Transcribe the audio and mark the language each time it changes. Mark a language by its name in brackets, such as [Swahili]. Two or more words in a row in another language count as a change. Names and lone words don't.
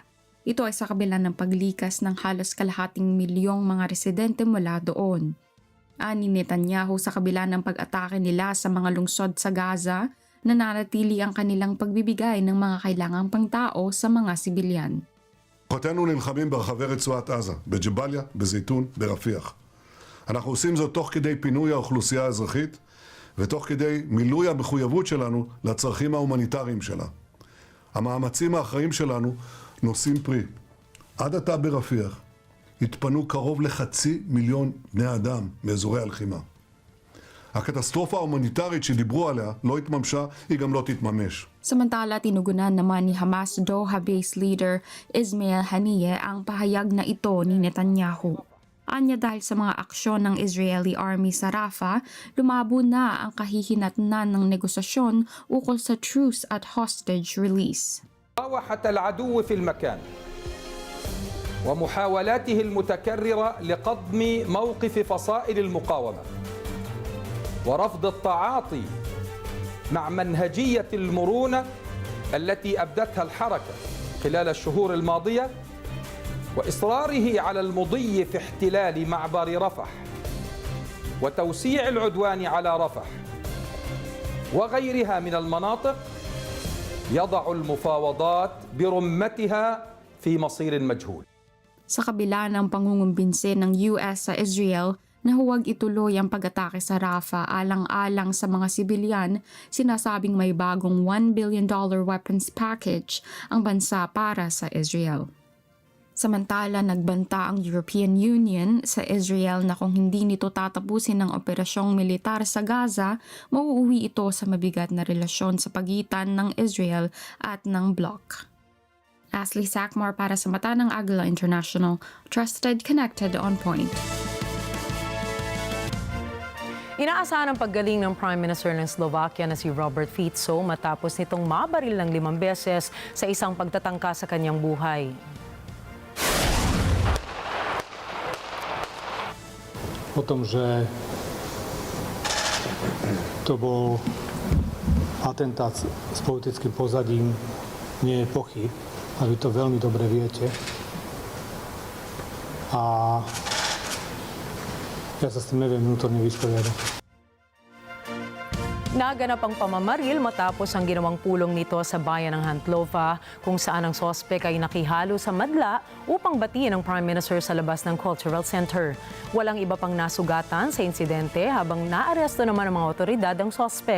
[Filipino] Ito ay sa kabila ng paglikas ng halos kalahating milyong mga residente mula doon. Ani Netanyahu, sa kabila ng pag-atake nila sa mga lungsod sa Gaza, nananatili ang kanilang pagbibigay ng mga kailangang pangtao sa mga sibilyan. [Hebrew] כוחותינו נלחמים ברחבי רצועת עזה, בג'באליה, בזיתון, ברפיח. אנחנו עושים זאת תוך כדי פינוי האוכלוסייה האזרחית ותוך כדי מילוי המחויבות שלנו לצרכים ההומניטריים שלה. המאמצים האחראים שלנו נושאים פרי. עד עתה ברפיח התפנו קרוב ל500,000 בני אדם מאזורי הלחימה. הקטסטרופה ההומניטרית שדיברו עליה לא התממשה, היא גם לא תתממש. [Filipino] Samantala, tinugunan naman ni Hamas [English] Doha-based leader [Filipino] Ismail Haniyeh ang pahayag na ito ni Netanyahu. Anya, dahil sa mga aksyon ng Israeli Army sa Rafah, lumabo na ang kahihinatnan ng negosasyon ukol sa truce at [English] hostage release. [Arabic] مراوحة العدو في المكان ومحاولاته المتكررة لقضم موقف فصائل المقاومة ورفض التعاطي مع منهجية المرونة التي أبدتها الحركة خلال الشهور الماضية وإصراره على المضي في احتلال معبر رفح وتوسيع العدوان على رفح وغيرها من المناطق يضع المفاوضات برمتها في مصير مجهول. [Filipino] Sa kabila ng pangungumbinse ng US sa Israel na huwag ituloy ang pag-atake sa Rafah alang-alang sa mga sibilyan, sinasabing may bagong [English] $1 billion weapons package [Filipino] ang bansa para sa Israel. Samantala, nagbanta ang European Union sa Israel na kung hindi nito tatapusin ang operasyong militar sa Gaza, mauuwi ito sa mabigat na relasyon sa pagitan ng Israel at ng bloc. Ashley Sakmar para sa Mata ng Agila International, [English] trusted, connected, on point. [Filipino] Inaasahan ang paggaling ng [English] Prime Minister [Filipino] ng Slovakia na si Robert Fico matapos nitong mabaril ng 5 beses sa isang pagtatangka sa kanyang buhay. [Slovak] O tom, že to bol atentát s politickým pozadím, nie je pochyb. A vy to veľmi dobre viete. A ja sa s tým neviem vnútorne vysporiadať. [Filipino] Naganap ang pamamaril matapos ang ginawang pulong nito sa bayan ng Handlova kung saan ang sospek ay nakihalo sa madla upang batiin ang [English] Prime Minister [Filipino] sa labas ng [English] Cultural Center. [Filipino] Walang iba pang nasugatan sa insidente habang naaresto naman ng mga otoridad ang sospek.